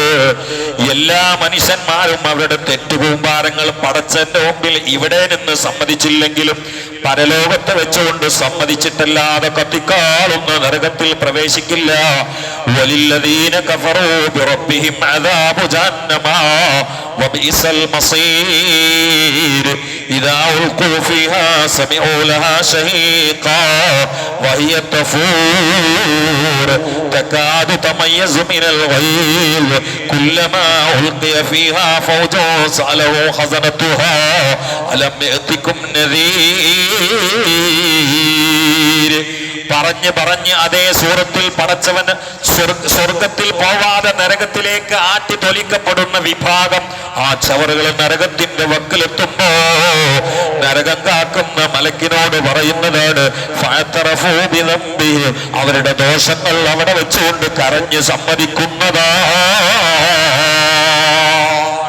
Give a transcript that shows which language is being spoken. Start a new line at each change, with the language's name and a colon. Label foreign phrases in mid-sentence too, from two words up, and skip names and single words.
Malayalam: എല്ലാ മനുഷ്യന്മാരും അവരുടെ തെറ്റുകൂമ്പാരങ്ങൾ പടച്ചന്റെ മുമ്പിൽ ഇവിടെ നിന്ന് സമ്മതിച്ചില്ലെങ്കിലും പരലോകത്ത് വെച്ചുകൊണ്ട് സമ്മതിച്ചിട്ടല്ലാതെ കത്തിക്കാളുന്ന നരകത്തിൽ പ്രവേശിക്കില്ല.
Arabic: وللذين كفروا بربهم عذاب جهنم وبئس المصير إذا ألقوا فيها سمعوا لها شهيقا وهي تفور تكاد تميز من الغيظ كلما ألقي فيها فوج سألهم خزنتها ألم يأتكم نذير.
Malayalam: പറഞ്ഞ് അതേ സൂറത്തിൽ പടച്ചവൻ സ്വർഗത്തിൽ പോവാതെ നരകത്തിലേക്ക് ആട്ടി തൊലിക്കപ്പെടുന്ന വിഭാഗം ആ ചവറുകൾ നരകത്തിന്റെ വക്കിലെത്തുമ്പോ നരകം കാക്കുന്ന മലക്കിനോട് പറയുന്നതാണ് അവരുടെ ദോഷങ്ങൾ അവിടെ വെച്ചുകൊണ്ട് കരഞ്ഞ് സമ്മതിക്കുന്നതാണ്.